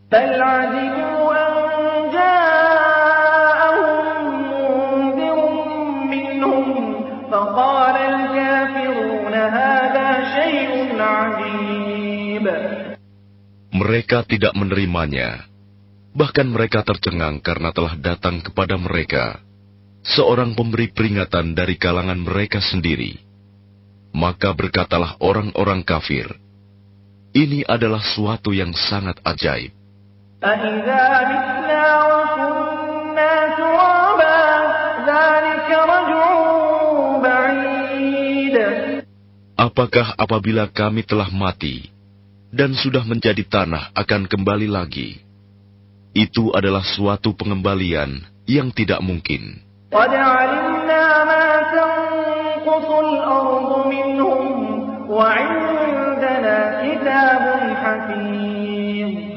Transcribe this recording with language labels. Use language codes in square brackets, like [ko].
[ar] بل عجبوا أن جاءهم منذر منهم فقال الكافرون هذا شيء عجيب [id] Mereka tidak menerimanya Bahkan mereka tercengang karena telah datang kepada mereka seorang pemberi peringatan dari kalangan mereka sendiri. Maka berkatalah orang-orang kafir, ini adalah suatu yang sangat ajaib. [ar] فَإِذَا مِتْنَا وَكُنَّا تُرَابًا ذَلِكَ رَجْعٌ بَعِيدٌ [id] Apakah apabila kami telah mati dan sudah menjadi tanah akan kembali lagi? Itu adalah suatu pengembalian yang tidak mungkin. [ar] قد علمنا ما تنقص الأرض منهم وعندنا كتاب حفيظ